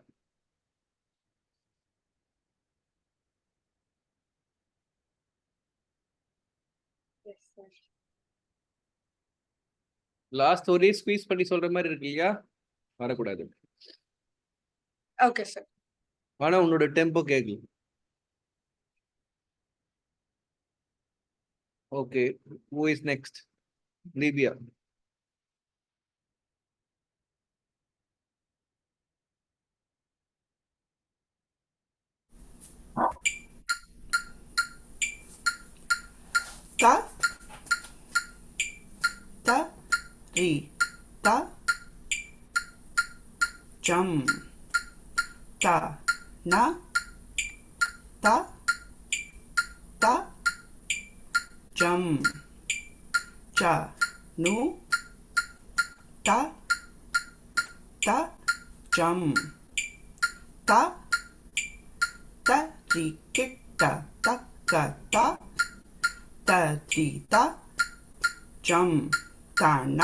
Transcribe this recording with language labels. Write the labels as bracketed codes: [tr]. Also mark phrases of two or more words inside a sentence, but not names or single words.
[ta] லாஸ்ட் ஒரே ஸ்குவீஸ் பண்ணி சொல்ற மாதிரி இருக்கு இல்லையா, வரக்கூடாது. [en] okay sir. [ta] ஆனா உன்னோட டெம்போ கேட்கல. ஓகே, [en] who is next? Livia. Ta ta ri ta jam ta na ta ta jam cha nu ta ta jam ta ta ri kitta ta ka ta ta ri ta jam ta na